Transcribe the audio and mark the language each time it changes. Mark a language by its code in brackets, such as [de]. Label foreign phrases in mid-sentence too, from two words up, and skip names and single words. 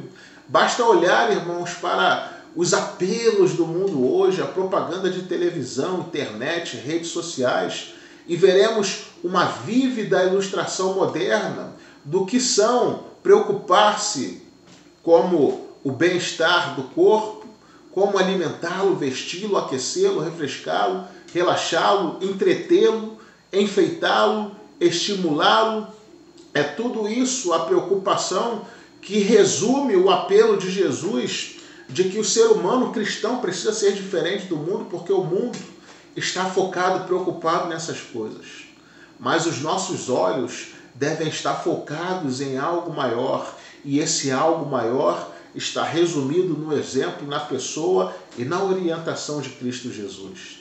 [pt] Basta olhar, irmãos, para os apelos do mundo hoje, a propaganda de televisão, internet, redes sociais, e veremos uma vívida ilustração moderna do que são preocupar-se como o bem-estar do corpo, como alimentá-lo, vesti-lo, aquecê-lo, refrescá-lo, relaxá-lo, entretê-lo, enfeitá-lo, estimulá-lo. É tudo isso a preocupação que resume o apelo de Jesus de que o ser humano cristão precisa ser diferente do mundo, porque o mundo está focado, preocupado nessas coisas. Mas os nossos olhos devem estar focados em algo maior, e esse algo maior está resumido no exemplo, na pessoa e na orientação de Cristo Jesus.